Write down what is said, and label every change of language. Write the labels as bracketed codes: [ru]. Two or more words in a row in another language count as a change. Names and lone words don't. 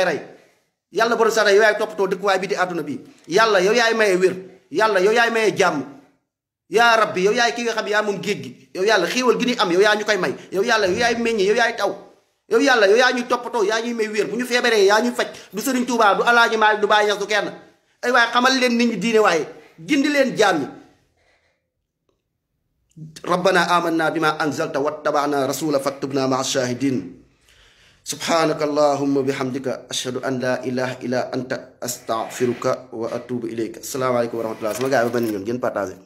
[wo] rey yàlla borom sax yow yaay toppatoo dëkkuwaay bi di àdduna bi yàlla yow yaay maye wér yàlla yow yaay maye jàmm yaa rabbi yow yaay ki nga xam yaa moom géej gi yow yàlla xéewal gi ni am yow yaa ñu koy may yow yàlla yow yaay meññi yow yaay taw yow yàlla yow yaa ñuy toppatoo yaa ñuy may wér bu ñu feebaree yaa ñuy faj du sëriñ Tuubaa du alaaji Maalik du Baay Ñas du kenn ay waaye xamal leen nit ñi diine waaye gindi leen jaam ñi [ar] ربنا آمنا بما أنزلت واتبعنا الرسول فاكتبنا مع الشاهدين سبحانك اللهم وبحمدك أشهد أن لا إله إلا أنت أستغفرك وأتوب إليك السلام عليكم ورحمة الله [wo] sama gars yi ba benn yoon ngeen partagé